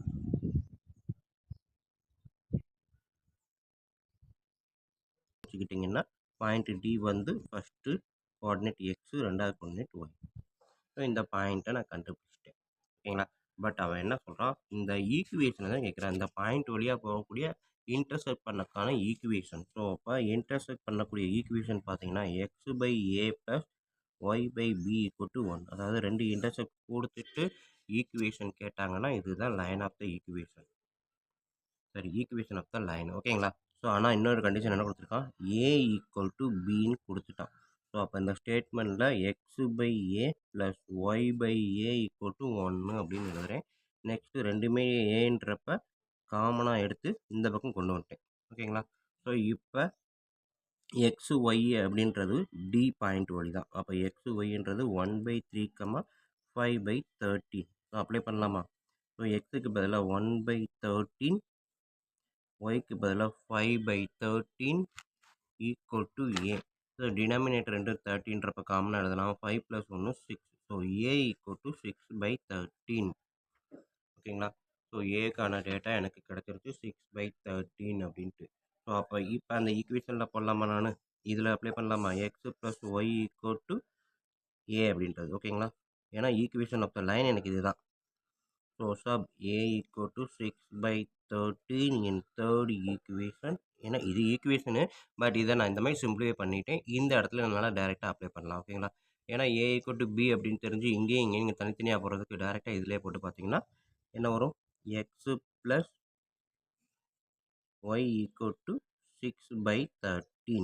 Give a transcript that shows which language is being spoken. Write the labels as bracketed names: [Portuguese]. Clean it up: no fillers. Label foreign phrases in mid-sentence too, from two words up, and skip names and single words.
[Tamil] வச்சுக்கிட்டிங்கன்னா பாயிண்ட் டி வந்து [English] first coordinate [Tamil] எக்ஸு, ரெண்டாவது கோஆர்டினேட் ஒய். ஸோ இந்த பாயிண்ட்டை நான் கண்டுபிடிச்சிட்டேன் ஓகேங்களா. பட் அவன் என்ன சொல்கிறான், இந்த ஈக்குவேஷனை தான் கேட்குறான். இந்த பாயிண்ட் வழியாக போகக்கூடிய இன்டர்செக்ட் பண்ணக்கான ஈக்குவேஷன். ஸோ அப்போ இன்டர்செக்ட் பண்ணக்கூடிய ஈக்குவேஷன் பார்த்தீங்கன்னா x/a + y/b = 1. அதாவது 2 இன்டர்செக்ட் கொடுத்துட்டு ஈக்குவேஷன் கேட்டாங்கன்னா இதுதான் [English] line of the equation, [Tamil] சரி [English] equation of the line [Tamil] ஓகேங்களா. ஸோ ஆனால் இன்னொரு கண்டிஷன் என்ன கொடுத்துருக்கான், a = bன்னு கொடுத்துட்டான். ஸோ அப்போ இந்த ஸ்டேட்மெண்ட்டில் x/a + y/a = 1 அப்படின்னு எழுதுகிறேன். நெக்ஸ்ட்டு ரெண்டுமே ஏன்றப்ப காமனாக எடுத்து இந்த பக்கம் கொண்டு வந்துட்டேன் ஓகேங்களா. ஸோ இப்போ XY அப்படின்றது டி பாயிண்ட் வழி தான். அப்போ XYன்றது 1/3, 5/13. ஸோ அப்ளை பண்ணலாமா. ஸோ எக்ஸுக்கு பதிலாக 1/13, ஒய்க்கு பதிலாக 5/13 = a. ஸோ டினாமினேட்டர் ரெண்டு 13ன்றப்ப காமனாக எழுதலாம். 5 + 1 6. ஸோ a = 6/13 ஓகேங்களா. ஸோ ஏக்கான டேட்டா எனக்கு கிடச்சிருச்சு 6/13 அப்படின்ட்டு. ஸோ அப்போ இப்போ அந்த ஈக்குவேஷனில் போடலாமா, நான் இதில் அப்ளை பண்ணலாமா, x + y = a அப்படின்றது ஓகேங்களா. ஏன்னா [English] equation of the line [Tamil] எனக்கு இதுதான். [English] so sub a = 6/13 in third equation. [Tamil] ஏன்னா இது ஈக்குவேஷனு, பட் இதை நான் இந்த மாதிரி சிம்பிளிஃபை பண்ணிட்டேன். இந்த இடத்துல என்னால் டேரெக்டாக அப்ளை பண்ணலாம் ஓகேங்களா. ஏன்னா a = b அப்படின்னு தெரிஞ்சு இங்கேயும் இங்கே தனித்தனியாக போகிறதுக்கு டேரெக்டாக இதிலே போட்டு பார்த்தீங்கன்னா என்ன வரும், x + y = 6/13.